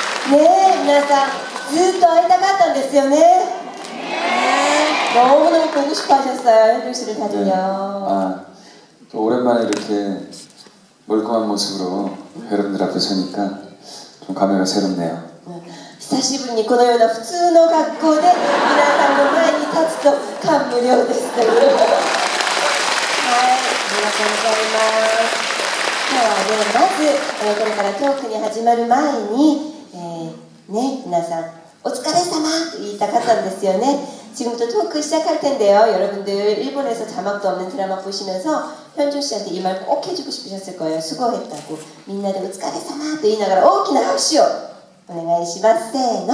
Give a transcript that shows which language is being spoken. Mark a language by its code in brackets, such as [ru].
[ja] 皆さんずっと会いたかったんですよね。 [ko] 너무너무 보고 싶어 하셨어요. 현중 씨를 다니요. 또 오랜만에 이렇게 멀쩡한 모습으로 여러분들 앞에 서니까 좀 감회가 새롭네요. [ja] 久しぶりにこのような普通の学校で皆さんの前に立つと感無量です。はい、ありがとうございます。今日はね、まずこれからトークに始まる前に皆さんお疲れ様と言いたかったんですよね. [ko] 지금부터 토크 시작할 텐데요. 여러분들 일본에서 자막도 없는 드라마 보시면서 현중 씨한테 이 말 꼭 해주고 싶으셨을 거예요. 수고했다고. [ja] 민나데お疲れ様と言いながら大きな拍手をお願いします。せーの。お疲れ様。